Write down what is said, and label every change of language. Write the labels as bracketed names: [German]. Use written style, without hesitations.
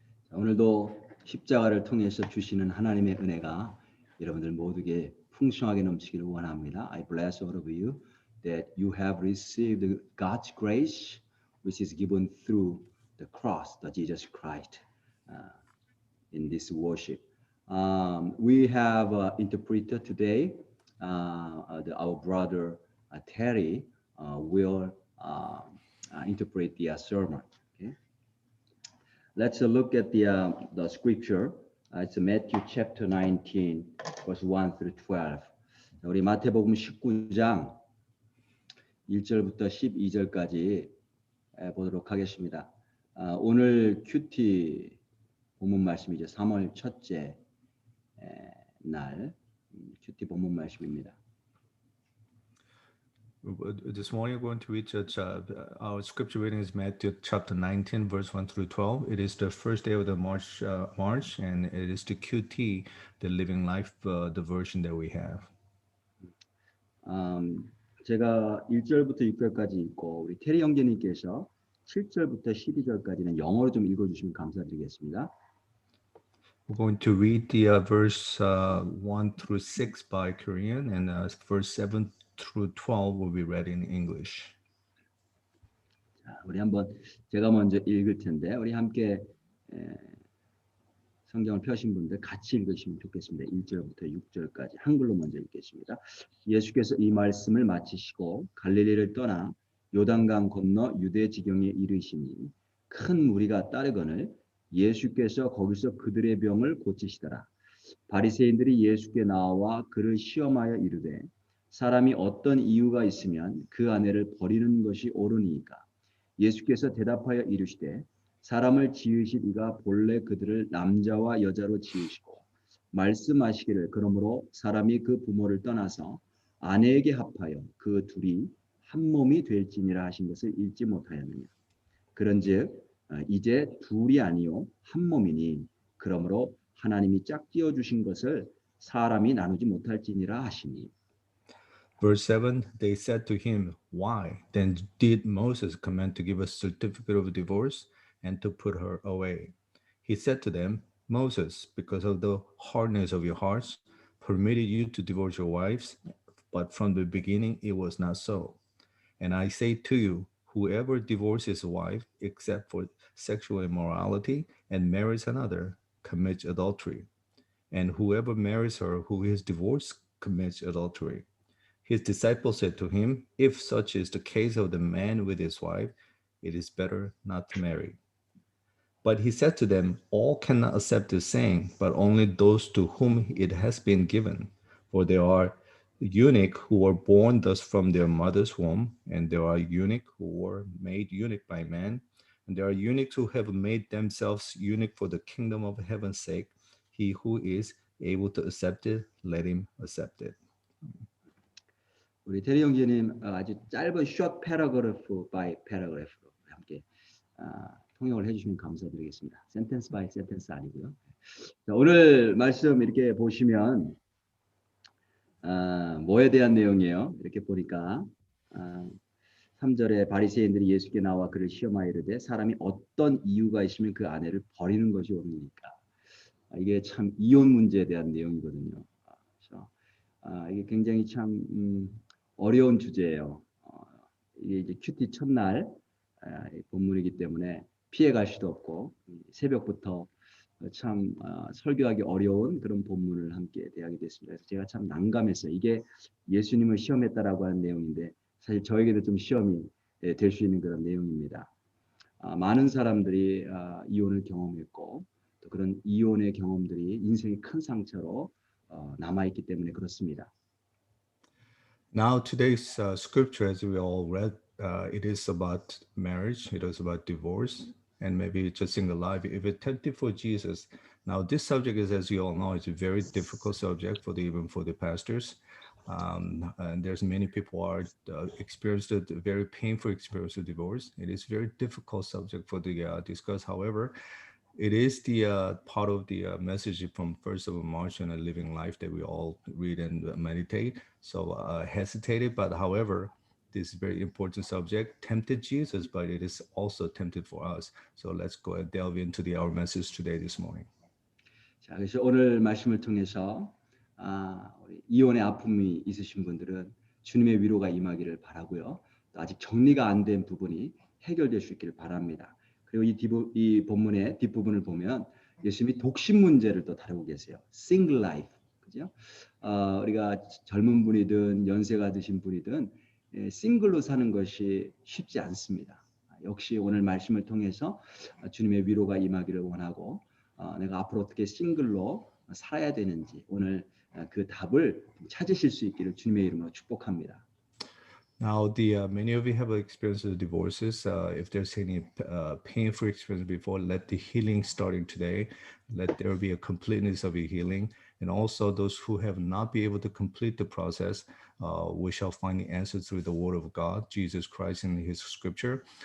[Korean] 오늘도 십자가를 통해서 주시는 하나님의 은혜가 여러분들 모두에게 풍성하게 넘치기를 원합니다. [English] I bless all of you that you have received God's grace, which is given through the cross, the Jesus Christ, in this worship. We have an interpreter today. Our brother Terry will interpret the sermon. Okay? Let's look at the scripture. It's Matthew chapter 19, verse 1 through 12. [Korean] 우리 마태복음 19장 1절부터 12절까지 보도록 하겠습니다. 오늘 큐티 본문 말씀이죠. 3월 첫째 날 큐티 본문 말씀입니다. [English] This morning we're going to read our scripture reading is Matthew chapter 19 verse 1 through 12. It is the first day of the March and it is the QT, the Living Life, the version that we have. [Korean] 제가 1절부터 6절까지 읽고 우리 테리 형제님께서 7절부터 12절까지는 영어로 좀 읽어주시면 감사드리겠습니다. [English] We're going to read the verse 1 through 6 by Korean and verse 7 through 12 will be read in English. [Korean] 자, 우리 한번 제가 먼저 읽을 텐데 우리 함께 성경을 펴신 분들 같이 읽으시면 좋겠습니다. 1절부터 6절까지 한글로 먼저 읽겠습니다. 예수께서 이 말씀을 마치시고 갈릴리를 떠나 요단강 건너 유대 지경에 이르시니 큰 무리가 따르거늘 예수께서 거기서 그들의 병을 고치시더라. 바리새인들이 예수께 나와 그를 시험하여 이르되 사람이 어떤 이유가 있으면 그 아내를 버리는 것이 옳으니까. 예수께서 대답하여 이르시되 사람을 지으실 이가 본래 그들을 남자와 여자로 지으시고 말씀하시기를 그러므로 사람이 그 부모를 떠나서 아내에게 합하여 그 둘이 한 몸이 될지니라 하신 것을 읽지 못하였느냐. 그런즉 이제 둘이 아니요 한 몸이니 그러므로 하나님이 짝지어 주신 것을 사람이 나누지 못할지니라 하시니. [English] Verse 7, they said to him, Why then did Moses command to give a certificate of divorce and to put her away? He said to them, Moses, because of the hardness of your hearts, permitted you to divorce your wives, but from the beginning it was not so. And I say to you, whoever divorces a wife except for sexual immorality and marries another commits adultery. And whoever marries her who is divorced commits adultery. His disciples said to him, If such is the case of the man with his wife, it is better not to marry. But he said to them, All cannot accept this saying, but only those to whom it has been given. For there are eunuchs who were born thus from their mother's womb, and there are eunuchs who were made eunuch by man, and there are eunuchs who have made themselves eunuch for the kingdom of heaven's sake. He who is able to accept it, let him accept it. [Korean] 우리 테리 형제님 아주 짧은 [English] short paragraph by paragraph [Korean] 로 함께 통역을 해주시면 감사드리겠습니다. [English] sentence by sentence [Korean] 아니고요. 자, 오늘 말씀 이렇게 보시면 뭐에 대한 내용이에요? 이렇게 보니까 3절에 바리새인들이 예수께 나와 그를 시험하여 이르되 사람이 어떤 이유가 있으면 그 아내를 버리는 것이 옳으니까. 이게 참 이혼 문제에 대한 내용이거든요. 그래서 이게 굉장히 참 어려운 주제예요. 이게 이제 큐티 첫날 본문이기 때문에 피해갈 수도 없고 새벽부터 참 설교하기 어려운 그런 본문을 함께 대하게 됐습니다. 그래서 제가 참 난감했어요. 이게 예수님을 시험했다라고 하는 내용인데 사실 저에게도 좀 시험이 될 수 있는 그런 내용입니다. 많은 사람들이 이혼을 경험했고 또 그런 이혼의 경험들이 인생의 큰 상처로 남아있기 때문에 그렇습니다. [English] Now today's scripture, as we all read, it is about marriage, it is about divorce, and maybe just single life. If it's tempted for Jesus, now this subject is, as you all know, it's a very difficult subject for even for the pastors. And there's many people are experienced a very painful experience of divorce. It is very difficult subject for the discuss. However, it is the part of the message from 1st of March on a living life that we all read and meditate. So hesitated, but however, this very important subject, tempted Jesus, but it is also tempted for us. So let's go and delve into our message today this morning. [Korean] 자, 그래서 오늘 말씀을 통해서 우리 이혼의 아픔이 있으신 분들은 주님의 위로가 임하기를 바라고요. 또 아직 정리가 안 된 부분이 해결될 수 있기를 바랍니다. 그리고 이 본문의 뒷부분을 보면 예수님이 독신 문제를 또 다루고 계세요. [English] Single life, [Korean] 그죠? 우리가 젊은 분이든 연세가 드신 분이든 싱글로 사는 것이 쉽지 않습니다. 역시 오늘 말씀을 통해서 주님의 위로가 임하기를 원하고 내가 앞으로 어떻게 싱글로 살아야 되는지 오늘 그 답을 찾으실 수 있기를 주님의 이름으로 축복합니다. [English] Now, many of you have experienced the divorces. If there's any painful experience before, let the healing starting today. Let there be a completeness of your healing. And also those who have not been able to complete the process, we shall find the answer through the Word of God, Jesus Christ in His Scripture.